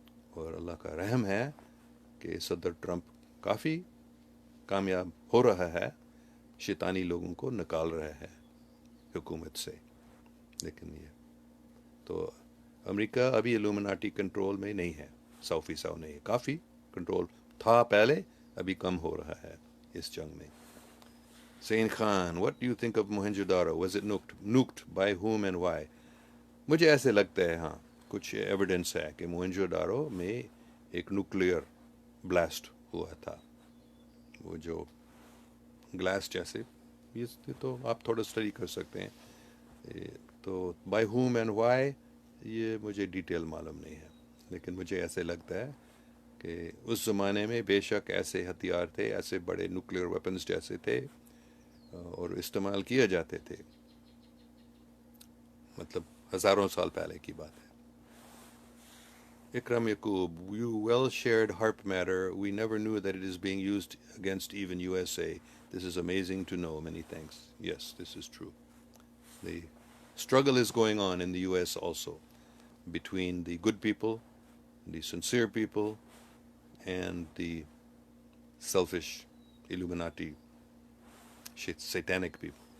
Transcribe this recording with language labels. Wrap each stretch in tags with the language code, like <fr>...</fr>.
<ur>اور اللہ کا رحم ہے کہ صدر ٹرمپ کافی کامیاب ہو رہا ہے، شیطانی لوگوں کو نکال رہا ہے حکومت سے. لیکن یہ تو امریکہ ابھی illuminati کنٹرول میں نہیں ہے، 100% نہیں ہے. کافی کنٹرول تھا پہلے، ابھی کم ہو رہا ہے اس جنگ میں.</ur> <en>Sain Khan, what do you think of Mohenjo-daro? Was it nuked? By whom and why?</en> <ur>مجھے ایسے لگتا ہے ہاں کچھ ایویڈنس ہے کہ موہنجو ڈارو میں ایک نیوکلیئر بلاسٹ ہوا تھا. وہ جو گلاس جیسے، یہ تو آپ تھوڑا اسٹڈی کر سکتے ہیں. تو</ur> <en>by whom and why</en> <ur>یہ مجھے ڈیٹیل معلوم نہیں ہے، لیکن مجھے ایسے لگتا ہے کہ اس زمانے میں بے شک ایسے ہتھیار تھے، ایسے بڑے نیوکلیئر ویپنز جیسے تھے اور استعمال کیے جاتے تھے، مطلب ہزاروں سال پہلے کی بات ہے.</ur> <en>Ikram Yaqub, you well shared HARP matter. We never knew that it is being used against even USA. This is amazing to know. Many thanks. Yes, this is true. The struggle is going on in the US also between the good people, the sincere people, and the selfish illuminati satanic people.</en>